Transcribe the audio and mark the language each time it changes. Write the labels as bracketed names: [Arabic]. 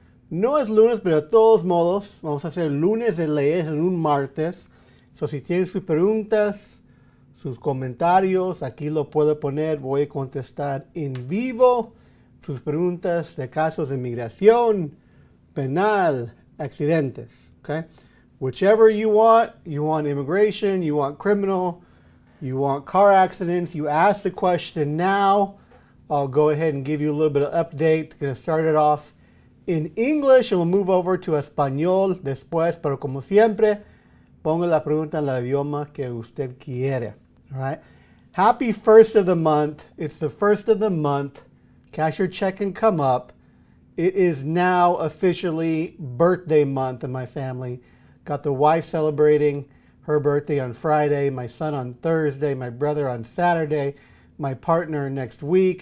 [Spanish] No es lunes, pero de todos modos, vamos a hacer lunes de leyes en un martes. So, si tienen sus preguntas, sus comentarios, aquí lo puedo poner. Voy a contestar en vivo sus preguntas de casos de migración, penal, accidentes. [English] Okay? Whichever you want immigration, you want criminal, you want car accidents, you ask the question now. I'll go ahead and give you a little bit of update. Going to start it off in English and we'll move over to [Spanish] español después, pero como siempre, pongo la pregunta en el idioma que usted quiere. [English] All right? Happy first of the month. It's the first of the month. Cash your check and come up. It is now officially birthday month in my family. Got the wife celebrating her birthday on Friday, my son on Thursday, my brother on Saturday, my partner next week.